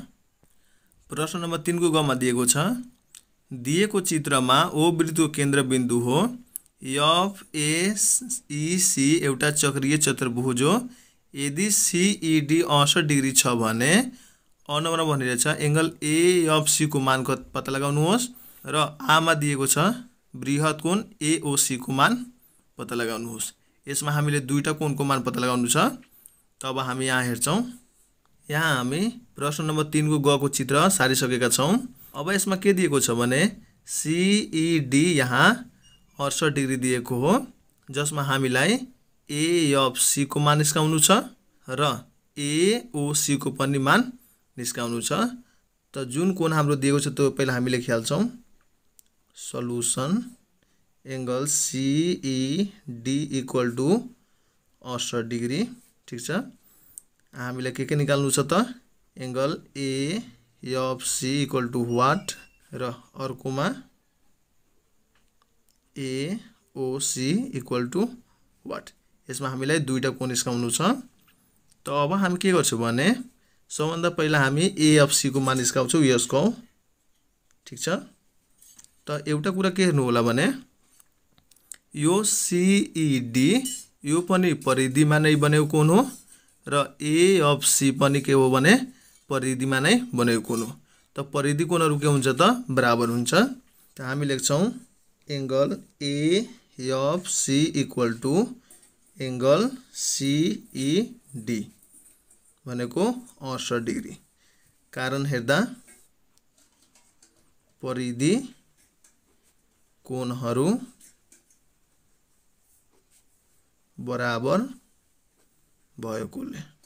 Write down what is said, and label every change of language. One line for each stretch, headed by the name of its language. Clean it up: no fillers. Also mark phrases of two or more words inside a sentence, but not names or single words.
Nepali: प्रश्न नम्बर 3 को ग मा दिएको छ दिएको चित्रमा O वृत्तको केन्द्रबिन्दु हो FAEC एउटा चक्रीय चतुर्भुज हो। यदि CED 68 डिग्री छ भने अनुमान भनिरहेछ एंगल AFC को मान पत्ता लगाउनुहोस् र A मा दिएको छ बृहत कोण AOC को मान पत्ता लगाउनुहोस्। यसमा हामीले दुईटा कोणको मान पत्ता लगाउनु छ। तब हामी यहाँ हेर्छौं। यहाँ हामी प्रश्न नम्बर 3 को ग को चित्र सारिसकेका छौं। अब यसमा के दिएको छ भने CED यहाँ 68 डिग्री दिएको हो जसमा हामीलाई AFC को मान निस्काउनु छ र AOC को पनि मान निस्काउनु छ। त जुन कोण हाम्रो दिएको छ त्यो पहिला हामी लेखिहाल्छौं।
English: solution angle CED equal to 68 degree.
Nepali: ठीक छ, हामीले के निकाल्नु छ त
English: angle AFC equal to what
Nepali: र अर्कोमा
English: AOC equal to what.
Nepali: यसमा हामीलाई दुईटा कोण निस्काउनु छ। त अब हामी के गर्छौं भने सबभन्दा पहिला हामी AFC को मान निस्काउँछौं यसको। ठीक छ, त एउटा कुरा के हेर्नु होला भने यो CED यो पनि परिधिमा नै बनेको कोण हो र AFC पनि के हो भने परिधिमा नै बनेको कोण हो। त परिधि कोणहरु के हुन्छ त बराबर हुन्छ। त हामी लेख्छौं
English: angle AFC equal to angle CED
Nepali: भनेको 68 डिग्री कारण हेर्दा परिधि कोणहरू बराबर भएकोले।